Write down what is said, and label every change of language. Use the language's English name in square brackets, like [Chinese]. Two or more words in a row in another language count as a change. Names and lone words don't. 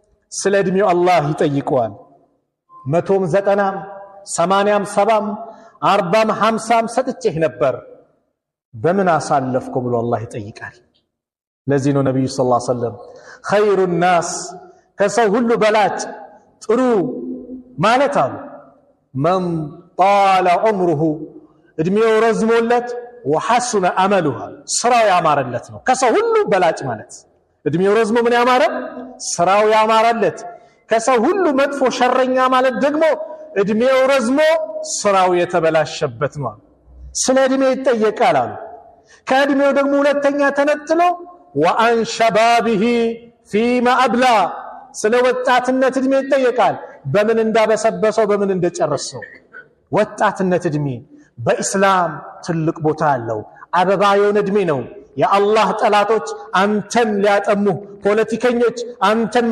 [Amharic] ስለ እድሜው አላህ ይጠይቀዋል። 100ም 90ም 80ም 70ም 40ም 50ም ሰጥቼህ ነበር በምን አሳለፍከው ብሎ አላህ ይጠይቃል። ለዚህ ነው ነብዩ [Arabic] صلى الله عليه وسلم خير الناس [Amharic] ከሰው ሁሉ በላጭ ጥሩ ማለት አሉ [Arabic] من طال عمره [Amharic] እድሜው ረዝሞለት [Arabic] وحسن عمله [Amharic] ስራው ያማረለት ነው። ከሰው ሁሉ በላጭ ማለት እድሜው ረዝሞ ምን ያማረ ስራው ያማረለት። ከሰው ሁሉ መጥፎ ሸረኛ ማለት ደግሞ እድሜው ረዝሞ ስራው የተበላሸበት ነው። ስለ እድሜ ይጠየቃል አሉ። ከእድሜው ደግሞ ሁለተኛ ተነጥሎ [Arabic] وعن شبابه فيما أبلى [Amharic] ስለ ወጣትነት እድሜ ይጠየቃል። በምን እንዳበሰበሰው በምን እንደጨረሰው። ወጣትነት እድሜ በእስላም ትልቅ ቦታ አለው። አበባ የሆነ እድሜ ነው። የአላህ ጠላቶች አንተን ሊያጠሙ ፖለቲከኞች አንተን